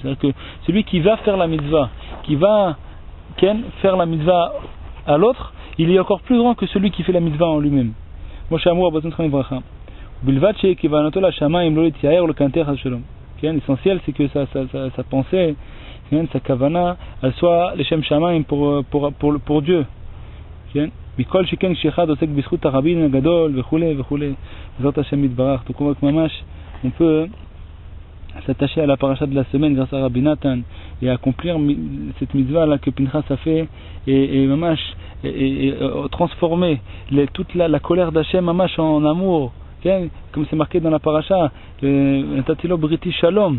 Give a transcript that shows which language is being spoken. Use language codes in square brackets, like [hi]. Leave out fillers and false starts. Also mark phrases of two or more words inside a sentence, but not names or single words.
[fr] C'est-à-dire que celui qui va faire la mitzvah, qui va faire la mitzvah à l'autre, il est encore plus grand que celui qui fait la mitzvah en lui-même. L'essentiel c'est que sa pensée, sa kavana, elle soit [he] לשם שמים [fr] pour Dieu. [he] מכל שכן כשאחד עוסק בזכות הרבים הגדול וכולי וכולי בעזרת השם יתברך. [fr] Donc on peut s'attacher à la paracha de la semaine grâce à Rabbi Nathan et accomplir cette mitzvah là que Pinchas a fait et mamash et transformer toute la colère d'Hachem mamash en amour, comme c'est marqué dans la paracha, [he] תתילו בריתי שלום.